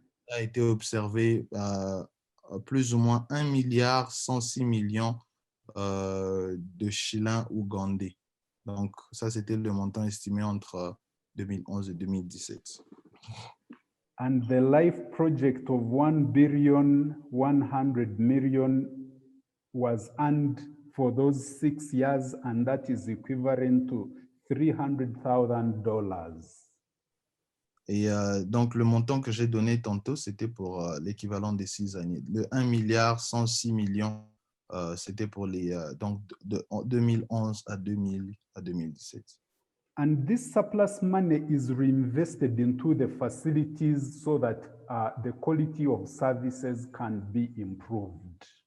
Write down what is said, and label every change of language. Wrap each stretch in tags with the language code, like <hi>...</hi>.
<fr>A été observé plus ou moins 1,106 milliard de shillings ougandais. Donc, ça, c'était le montant estimé entre 2011 et 2017.</fr> <en>And the life project of 1,100,000,000 was earned for those 6 years, and that is equivalent to $300,000.</en> <fr>Et donc, le montant que j'ai donné tantôt, c'était pour l'équivalent des 6 années. Le 1,106 milliard, c'était pour les donc de 2011 à 2017.</fr> <en>And this surplus money is reinvested into the facilities so that the quality of services can be improved.</en>